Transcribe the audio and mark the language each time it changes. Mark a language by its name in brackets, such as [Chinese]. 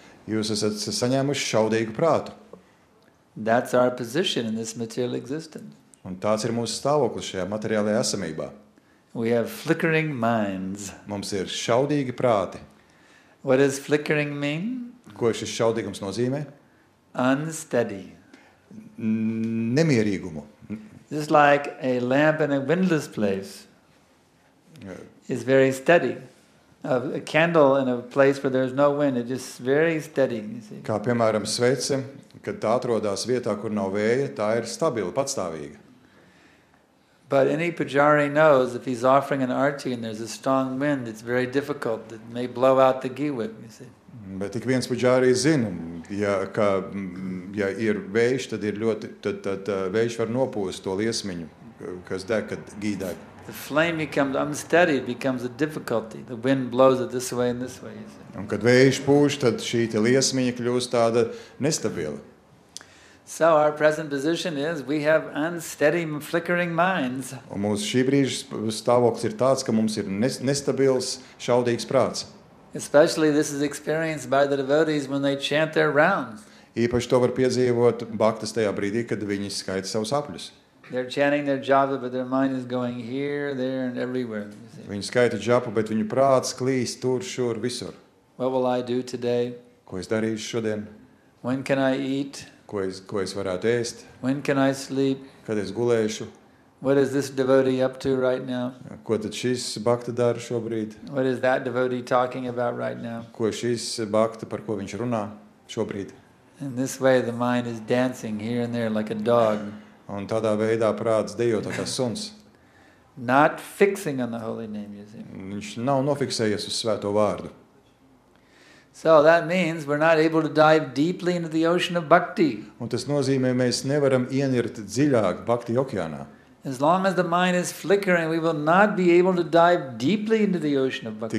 [Latvian] Jūs esat saņēmuši šaudīgu prātu. [English] That's our position in this material existence. [Latvian] Un tāds ir mūsu stāvoklis šajā materiālajā esamībā. [English] We have flickering minds. [Latvian] Mums ir šaudīgi prāti. [English] What does flickering mean? [Latvian] Ko šis šaudīgums nozīmē? [English] Unsteady. [Latvian] Nemierīgumu. [English] Just like a lamp in a windless place is very steady. A candle in a place where there's no wind, it's just very steady. You see. [Latvian] Kā piemēram svece, kad tā atrodas vietā, kur nav vēja, tā ir stabila, patstāvīga. [English] But any pujari knows if he's offering an arti and there's a strong wind, it's very difficult. It may blow out the ghee wick, you see. [Latvian] Bet tik viens puģārī zina, ja ir vējš, tad vējš var nopūst to liesmiņu, kas deg, kad gī deg. [English] The flame becomes unsteady, it becomes a difficulty. The wind blows it this way and this way, you see. [Latvian] Un kad vējš pūš, tad šī liesmiņa kļūst tāda nestabila. [English] So our present position is we have unsteady, flickering minds. [Latvian] Un mūsu šī brīža stāvoklis ir tāds, ka mums ir nestabils, šaudīgs prāts. [English] Especially this is experienced by the devotees when they chant their rounds. [Latvian] Īpaši to var piedzīvot bhaktas tajā brīdī, kad viņi skaita savus apļus. [English] They're chanting their japa, but their mind is going here, there, and everywhere. [Latvian] Viņi skaita džapu, bet viņu prāts klīst tur, šur, visur. [English] What will I do today? [Latvian] Ko es darīšu šodien? [English] When can I eat? [Latvian] Ko es varētu ēst? [English] When can I sleep? [Latvian] Kad es gulēšu? [English] What is this devotee up to right now? [Latvian] Ko tad šis bhakta dara šobrīd? [English] What is that devotee talking about right now? [Latvian] Ko šis bhakta, par ko viņš runā šobrīd? [English] In this way the mind is dancing here and there like a dog. [Latvian] Un tādā veidā prāts dejo tā kā suns. [English] Not fixing on the holy name, you see. [Latvian] Viņš nav nofiksējies uz svēto vārdu. [English] So that means we're not able to dive deeply into the ocean of bhakti. [Latvian] Un tas nozīmē, mēs nevaram ienirt dziļāk bhakti okeānā. [English] As long as the mind is flickering, we will not be able to dive deeply into the ocean of bhakti.